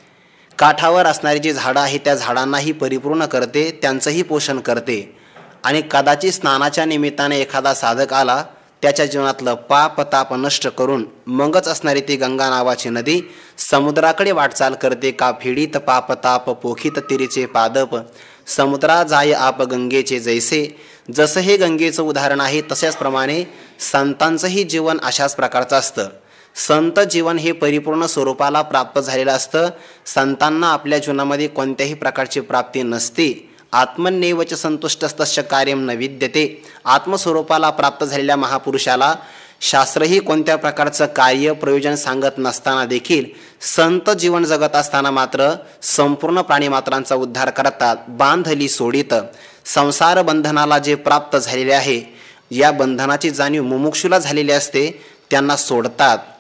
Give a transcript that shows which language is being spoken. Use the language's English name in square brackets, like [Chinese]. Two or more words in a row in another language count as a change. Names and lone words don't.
[Marathi] काठावर असणारी जी झाडं आहेत त्या झाडांनाही परिपूर्ण करते, त्यांचंही पोषण करते. आणि कदाचित स्नानाच्या निमित्ताने एखादा साधक आला, त्याच्या जीवनातलं पाप ताप नष्ट करून मगच असणारी ती गंगा नावाची नदी समुद्राकडे वाटचाल करते. का फिडीत पाप ताप पोखित तिरीचे पादप समुद्रा जाय आप गंगेचे जैसे. जसं हे गंगेचं उदाहरण आहे तशाच प्रमाणे संतांचंही जीवन अशाच प्रकारचं असतं. संत जीवन हे परिपूर्ण स्वरूपाला प्राप्त झालेलं असतं. संतांना आपल्या जीवनामध्ये कोणत्याही प्रकारची प्राप्ती नसते. [Sanskrit] आत्मन्येवच संतुष्टस्तस्य कार्यम न विद्यते. [Marathi] आत्मस्वरूपाला प्राप्त झालेल्या महापुरुषाला शास्त्रही कोणत्या प्रकारचं कार्य प्रयोजन सांगत नसताना देखील संत जीवन जगत असताना मात्र संपूर्ण प्राणीमात्रांचा उद्धार करतात. बांधली सोडित संसार बंधनाला जे प्राप्त झालेले आहे, या बंधनाची जाणीव मुमुक्षूला झालेली असते, त्यांना सोडतात.